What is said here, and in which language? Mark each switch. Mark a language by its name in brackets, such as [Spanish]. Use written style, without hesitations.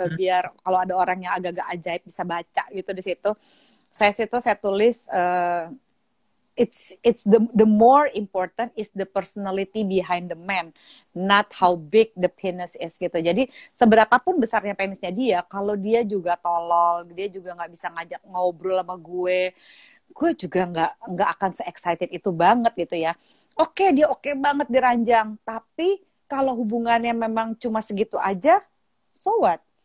[Indonesian] Biar kalau ada orang yang agak-agak ajaib bisa baca gitu di situ. Saya tulis [English] it's the more important is the personality behind the man, not how big the penis is gitu. [Indonesian] Jadi seberapapun besarnya penisnya dia, kalau dia juga tolol, dia juga nggak bisa ngajak ngobrol sama gue juga nggak akan se-excited itu banget gitu ya. Oke, dia oke banget di ranjang, tapi kalau hubungannya memang cuma segitu aja, [English] so what?